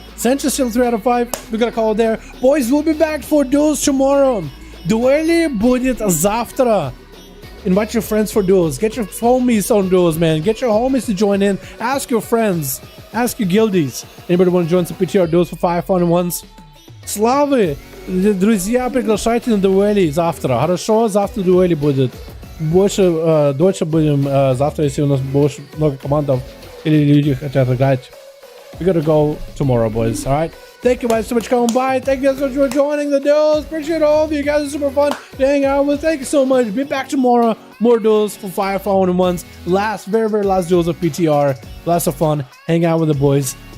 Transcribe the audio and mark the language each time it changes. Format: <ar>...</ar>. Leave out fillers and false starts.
<en>Sencha still 3 out of 5. We got to call it there. Boys, we'll be back for duels tomorrow.</en> <ru>Дуэли будет завтра.</ru> <en>Invite your friends for duels. Get your homies on duels, man. Get your homies to join in. Ask your friends. Ask your guildies. Anybody want to join some PTR duels for 5 fun ones?</en> <ru>Славы! Друзья, приглашайте на дуэли завтра. Хорошо, завтра дуэли будет. Дольше будем завтра, если у нас больше много командов или люди хотят играть.</ru> <en>We gotta go tomorrow, boys. All right. Thank you guys so much for coming by. Thank you guys so much for joining the duels. Appreciate all of you guys. It's super fun to hang out with. Thank you so much. Be back tomorrow. More duels for 5 1v1s. Last, very last duels of PTR. Lots of fun. Hang out with the boys.</en>